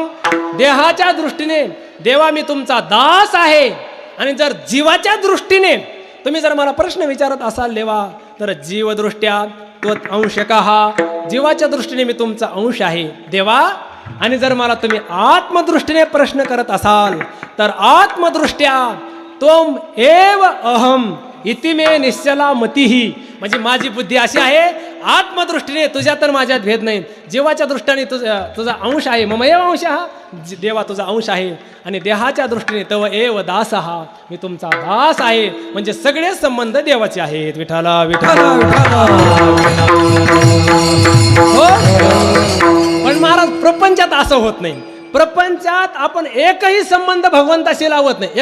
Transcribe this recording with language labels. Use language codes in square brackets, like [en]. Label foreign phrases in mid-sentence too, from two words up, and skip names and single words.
[mr] देहाच्या दृष्टीने देवा मी तुमचा दास आहे. आणि जर जीवाच्या दृष्टीने तुम्ही जर मला प्रश्न विचारत असाल देवा, तर [sa] जीवदृष्ट्या तो अंशकः, [mr] जीवाच्या दृष्टीने मी तुमचा अंश आहे देवा. आणि जर मला तुम्ही आत्मदृष्टीने प्रश्न करत असाल, तर [sa] आत्मदृष्ट्या त्वम एव अहम इति मे निश्चला मतिही. [mr] म्हणजे माझी बुद्धी अशी आहे, आत्मदृष्टीने तुझ्या तर माझ्यात भेद नाही, जीवाच्या दृष्टीने तुझा अंश आहे, [sa] मम एव अंश हा, [mr] देवा तुझा अंश आहे. आणि देहाच्या दृष्टीने [sa] तव एव दास हा, [mr] मी तुमचा दास आहे. म्हणजे सगळे संबंध देवाचे आहेत. विठाला विठाला हो. पण महाराज प्रपंचात असं होत नाही. प्रपंचात आपण एकही संबंध भगवंताशी लावत नाही.